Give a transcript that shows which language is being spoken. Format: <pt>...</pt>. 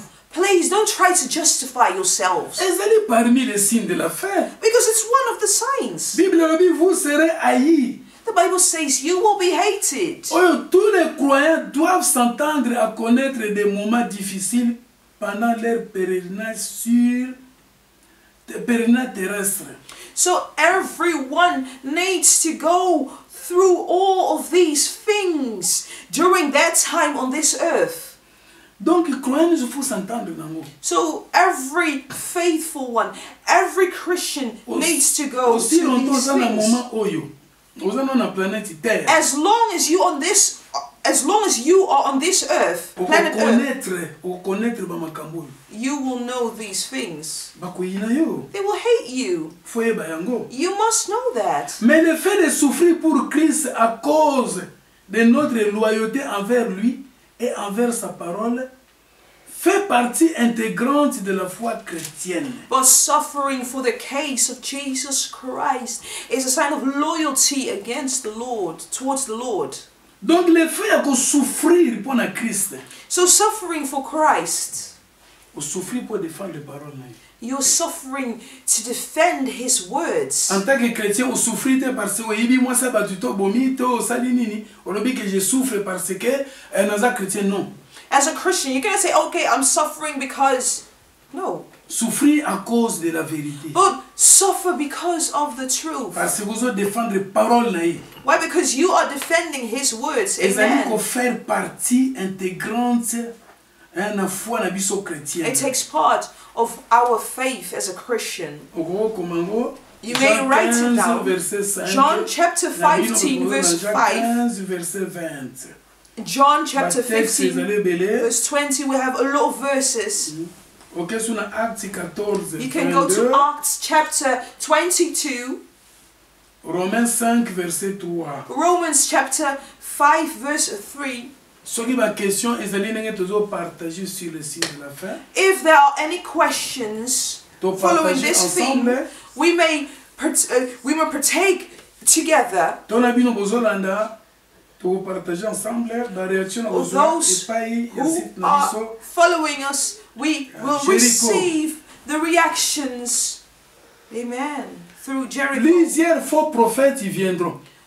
<en>Please don't try to justify yourselves. Because it's one of the signs. The Bible says you will be hated.</en> <fr>Tous les croyants doivent s'entendre à connaître des moments difficiles pendant leur pèlerinage terrestre.</fr> <en>So everyone needs to go through all of these things during their time on this earth.</en> <fr>Donc, il faut s'entendre.</fr> <en>So every faithful one, every Christian needs to go through these things. As long as you are on this earth, planet Earth, you will know these things. They will hate you. You must know that.</en> <fr>Mais le fait de souffrir pour Christ à cause de notre loyauté envers lui et envers sa parole fait partie intégrante de la foi chrétienne.</fr> <en>But suffering for the case of Jesus Christ is a sign of loyalty against the Lord, towards the Lord.</en> <fr>Donc le fait de souffrir pour Christ.</fr> <en>So suffering for Christ.</en> <fr>souffrir pour défendre les paroles.</fr> <en>You're suffering to defend his words.</en> <fr>En tant que chrétien, on souffre parce que moi ça</fr> <ln>batuto bomito salinini,</ln> <fr>on dit que je souffre parce que un chrétien non.</fr> <en>As a Christian, you're going to say, okay, I'm suffering because no.</en> <fr>Souffrir à cause de la vérité.</fr> <en>But suffer because of the truth.</en> <fr>Parce que vous défendre les paroles là.</fr> <en>Why? Because you are defending his words.</en> <fr>Et ça Amen. dit faire partie intégrante na foi na biso chrétien.</fr> <en>It takes part of our faith as a Christian. You may write it down. John chapter 15 verse 5. John chapter 15 verse 20. We have a lot of verses. You can go to Acts chapter 22.</en> <fr>Romains 5 verset 3.</fr> <en>Romans chapter 5 verse 3. If there are any questions following this theme, we may partake together. Those who are following us, we will receive the reactions. Amen. Through Jericho.</en> <fr>Plusieurs faux prophètes y viendront.</fr>